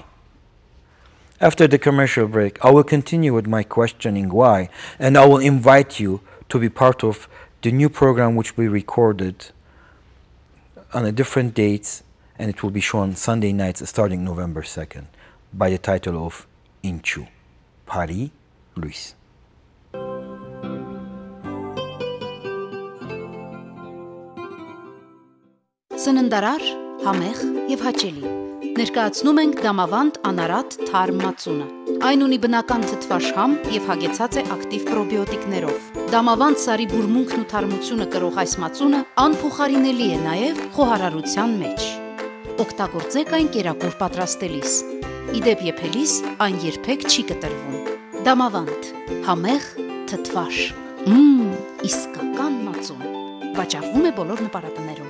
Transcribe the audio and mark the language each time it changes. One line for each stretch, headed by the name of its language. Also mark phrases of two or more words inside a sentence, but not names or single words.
English: After the commercial break, I will continue with my questioning why, and I will invite you to be part of the new program which we recorded on a different dates, and it will be shown Sunday nights starting November 2nd by the title of Inchu, Bari Luys.
Armenian: Սննդարար, համեղ եւ հաճելի։ Ներկայացնում ենք դամավանդ անարատ թարմ մածունը։ Այն ունի բնական թթվաշ համ եւ հագեցած է ակտիվ պրոբիոտիկներով։ Դամավանդ սարի բուրմունքն ու թարմությունը կրող այս մածունը անփոխարինելի է նաեւ խոհարարության մեջ։ Օգտագործեք այն կերակուր պատրաստելիս։ Իդեպ եփելիս այն երբեք չի կտրվում։ Դամավանդ, համեղ, թթվաշ։ Իսկական մածուն։ Վաճառվում է բոլոր նպատակներում։